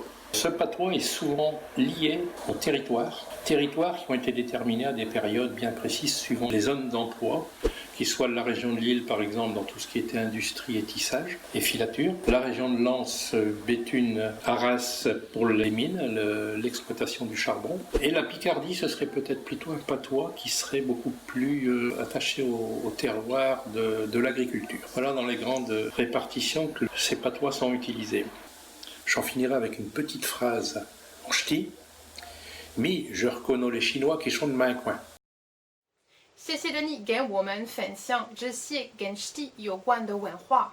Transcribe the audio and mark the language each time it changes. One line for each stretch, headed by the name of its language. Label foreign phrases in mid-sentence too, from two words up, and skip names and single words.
French: Ce patois est souvent lié au territoire qui ont été déterminés à des périodes bien précises suivant les zones d'emploi, qui soient de la région de Lille par exemple dans tout ce qui était industrie et tissage et filature, la région de Lens, Béthune, Arras pour les mines, l'exploitation du charbon, et la Picardie ce serait peut-être plutôt un patois qui serait beaucoup plus attaché au terroir de l'agriculture. Voilà dans les grandes répartitions que ces patois sont utilisés. J'en finirai avec une petite phrase en ch'ti. Mais je reconnais les Chinois qui sont de mon coin.
Chinese: 谢谢的你给我们分享这些跟 Ch'ti 有关的文化。